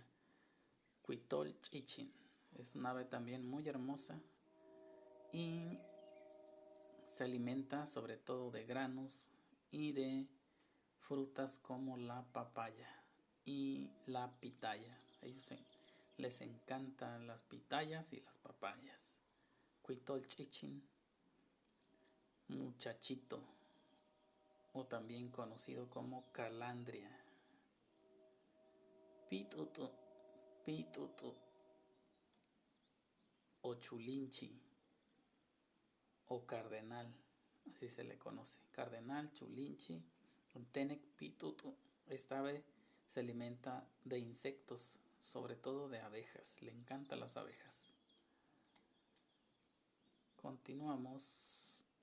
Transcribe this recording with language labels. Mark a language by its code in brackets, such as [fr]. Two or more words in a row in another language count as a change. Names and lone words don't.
[hus] Cuitol chichin [es] es una ave también muy hermosa y se alimenta sobre todo de granos y de frutas como la papaya y la pitaya. A ellos les encantan las pitayas y las papayas. [hus] Cuitol chichin, [es] muchachito, o también conocido como calandria. [hus] Pitutu, pitutu, [es] o chulinchi, o cardenal, así se le conoce. Cardenal, chulinchi, tenec, pitutu. Esta ave se alimenta de insectos, sobre todo de abejas. Le encantan las abejas. Continuamos.